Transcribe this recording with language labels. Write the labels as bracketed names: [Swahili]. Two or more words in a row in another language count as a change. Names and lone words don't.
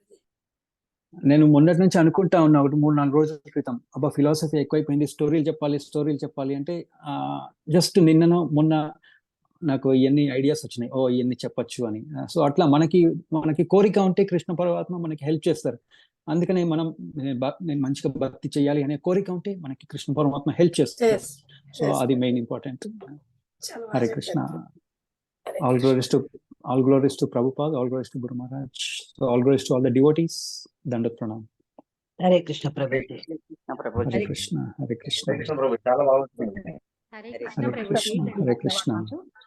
[Telugu] నేను మొన్నటి నుంచి అనుకుంటా ఉన్నా, ఒకటి 3-4 రోజుల క్రితం, అబ్బా ఫిలాసఫీ ఎక్కువైపోయింది, స్టోరీలు చెప్పాలి అంటే జస్ట్ మొన్న నాకు ఇవన్నీ ఐడియాస్ వచ్చినాయి, ఇవన్నీ చెప్పొచ్చు అని. సో అట్లా మనకి కోరిక ఉంటే కృష్ణ పరమాత్మ మనకి హెల్ప్ చేస్తారు. అందుకనే నేను మంచిగా భక్తి చేయాలి అనే కోరిక ఉంటే మనకి కృష్ణ పరమాత్మ హెల్ప్ చేస్తారు. సో అది మెయిన్ ఇంపార్టెంట్. [Sanskrit] హరే కృష్ణ. [English] All glories to Prabhupada, all glories to Guru Maharaj, so all glories to all the devotees. [Sanskrit] दण्डत् प्रणाम. హరే కృష్ణ ప్రభుజీ. हरे कृष्ण, हरे कृष्ण. [Telugu] చాలా బాగుంది. [Sanskrit] హరే కృష్ణ ప్రభుజీ. हरे कृष्ण.